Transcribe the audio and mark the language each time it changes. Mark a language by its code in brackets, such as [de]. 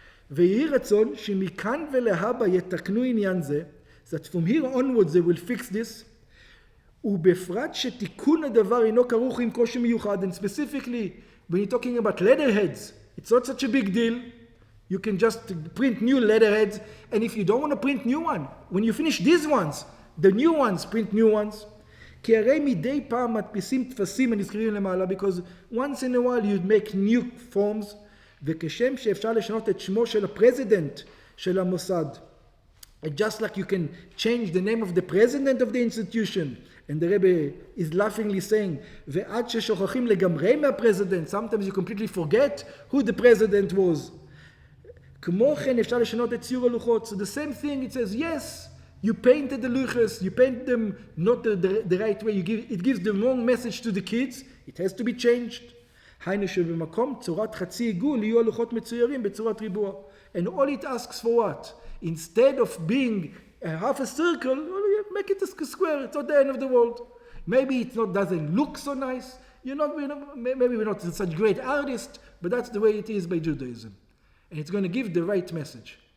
[he] ויהי רצון, שמכאן ולהבא יתקנו עניין זה, [en] that from here onwards they will fix this, [he] ובפרט שתיקון הדבר אינו כרוך עם קושי מיוחד, [en] and specifically when you're talking about letterheads, it's not such a big deal. You can just print new letterheads, and if you don't want to print new one, when you finish these ones, the new ones, print new ones. [he] כי הרי מדי פעם מדפיסים תפסים הנזכרים למעלה, [en] because once in a while you make new forms, [he] וכשם שאפשר לשנות את שמו של הפרזידנט של המוסד, [en] And just like you can change the name of the president of the institution, and the Rebbe is laughingly saying, [he] "Ve'ad sheshochachim legamrei [en] מהpresident," sometimes you completely forget who the president was. [he] כמו כן אפשר לשנות את ציור הלוחות. [en] So the same thing, it says, yes, you painted the luchas, you painted them not the right way, it gives the wrong message to the kids, it has to be changed. [he] היינו שבמקום צורת חצי עיגול יהיו הלוחות מצוירים בצורת ריבוע. [en] And all it asks for what? Instead of being a half a circle, make it a square, it's not the end of the world. Maybe it doesn't look so nice, maybe we're not such great artists, but that's the way it is by Judaism. And it's going to give the right message.